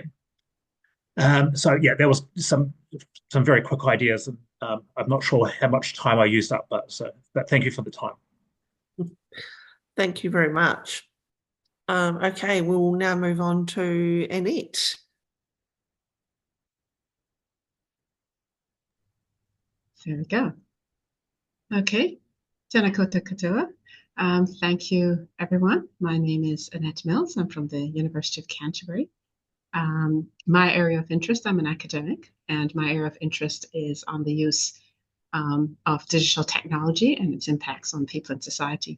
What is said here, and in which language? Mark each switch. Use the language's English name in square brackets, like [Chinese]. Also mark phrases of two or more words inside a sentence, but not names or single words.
[English] There was some very quick ideas, and I'm not sure how much time I used up, but thank you for the time. Thank you very much. Okay, we will now move on to Annette. There we go. [Māori] Okay, tēnā koutou katoa. [English] Thank you, everyone. My name is Annette Mills. I'm from the University of Canterbury. My area of interest, I'm an academic, and my area of interest is on the use of digital technology and its impacts on people and society.